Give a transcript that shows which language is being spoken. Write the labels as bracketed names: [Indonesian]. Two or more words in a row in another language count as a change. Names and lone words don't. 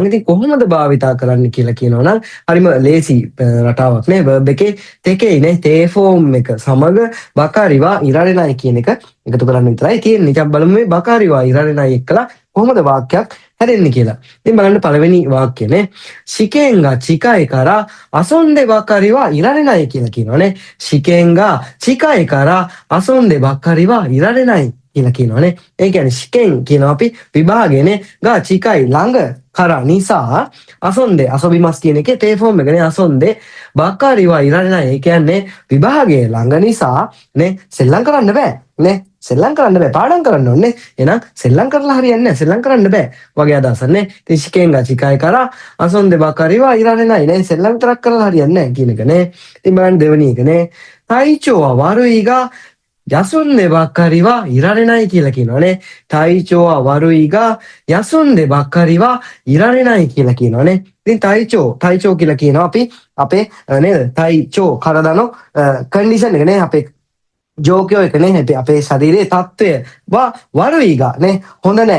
[Sinhala] ඉතින් කොහොමද භාවිතා කරන්න කියලා කියනවා නම් හරිම ලේසි රටාවක් නේ. verb එකේ තේකේ නේ තේ ෆෝම් එක සමග [Japanese] ばかりはいられない [Sinhala] කියන එක එකතු කරන්න විතරයි තියෙන්නේ. ඉතින් බලමු මේ [Japanese] ばかりはいられない [Sinhala] එක්කලා කොහොමද වාක්‍යයක් හැදෙන්නේ කියලා. ඉතින් බලන්න පළවෙනි වාක්‍යනේ [Japanese] 試験が近いから遊んでばかりはいられない [Sinhala] කියලා කියනවානේ. [Japanese] 試験が近いから遊んでばかりはいられない [Sinhala] කියලා කියනවානේ. ඒ කියන්නේ shiken කියනවා අපි විභාගයනේ [Japanese] が近い [Sinhala] ළඟ කර නිසා [Japanese] 遊んで 遊びます [Sinhala] කියන එකේ තේ ෆෝම් එකනේ [Japanese] 遊んでばかりはいられない. [Sinhala] ඒ කියන්නේ විභාගයේ ළඟ නිසා නේ සෙල්ලම් කරන්න බෑ නේ. සෙල්ලම් කරන්න බෑ පාඩම් කරන්න ඕනේ. එහෙනම් සෙල්ලම් කරලා හරියන්නේ නැහැ. සෙල්ලම් කරන්න බෑ වගේ අදහසක් නේ. ඉතින් [Japanese] 試験が近いから遊んでばかりはいられない [Sinhala] නේ සෙල්ලම් විතරක් කරලා හරියන්නේ නැහැ කියන එක නේ. ඉතින් බලන්න දෙවෙනි එකනේ [Japanese] 体調は悪いが休んでばかりはいられない [Sinhala] කියලා කියනවානේ. [Japanese] 体調は悪いが休んでばかりはいられない [Sinhala] කියලා කියනවානේ. ඉතින් ටයිචෝ කියලා කියනවා අපි අපේ නේද [Japanese] 体調 体の [Sinhala] කන්ඩිෂන් එක නේ අපේ ජෝකයෝ එක නේ අපේ ශරීරයේ තත්ත්වය වරුයිගා නේ හොඳ නැහැ.